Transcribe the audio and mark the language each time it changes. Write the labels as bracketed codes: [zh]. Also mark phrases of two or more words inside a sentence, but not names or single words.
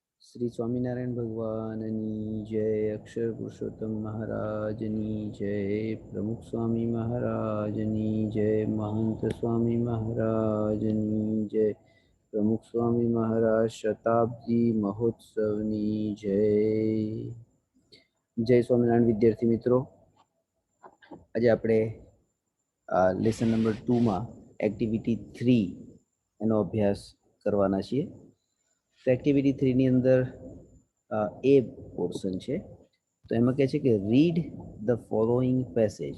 [gu] શ્રી સ્વામીનારાયણ ભગવાનની જય, અક્ષર પુરુષોત્તમ મહારાજની જય, પ્રમુખ સ્વામી મહારાજની જય, મહંત સ્વામી મહારાજની જય, પ્રમુખ સ્વામી મહારાજ શતાબ્દી મહોત્સવની જય। જય સ્વામીનારાયણ વિદ્યાર્થી મિત્રો, આજ આપણે [en] lesson number [gu] 2 માં એક્ટિવિટી 3 એનો અભ્યાસ કરવાના છીએ। તો એક્ટિવિટી 3 ની અંદર એ પોર્શન છે, તો એમાં કહે છે કે [en] read the following passage.